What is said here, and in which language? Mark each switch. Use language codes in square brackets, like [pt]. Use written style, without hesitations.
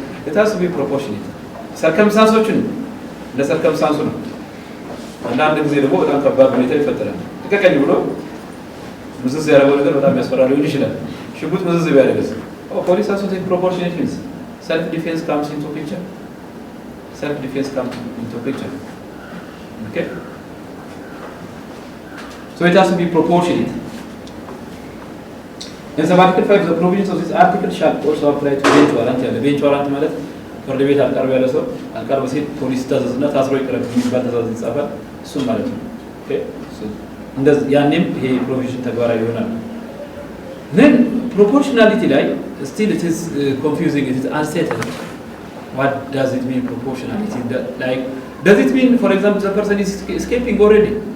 [en] it has to be proportionate circumstances [am] ለሰርከምስታንሱ ነው። አንዳንድ ጊዜ ደግሞ በጣም ከባድ ሁኔታ ይፈጠራል። ተከከኝ ብሎ ምዝዝ ያደረገው ነገር በጣም ያስፈራ ሊሆን ይችላል። ሽጉጥ ምዝዝ ቢያደርግስ [en] police has to take proportionate means. Self defense comes into picture. Okay? So it has to be proportionate. In Article 5, the provisions of this article shall also apply to bench warrant. [am] The bench warrant ማለት ፍርድ ቤት አልቀርብ ያለ ሰው አልቀርብ ሲል ፖሊስ ታዘዝና ታስሮ ይቀርብ የሚባል ትእዛዝ ይጻፋል። እሱም ማለት ነው። ኦኬ እንደዚህ ያኔም ይሄ ፕሮቪዥን ተግባራዊ ይሆናል። [en] Then proportionality like still it is confusing, it is unsettled. What does it mean proportionality? Like does it mean for example the person is escaping already?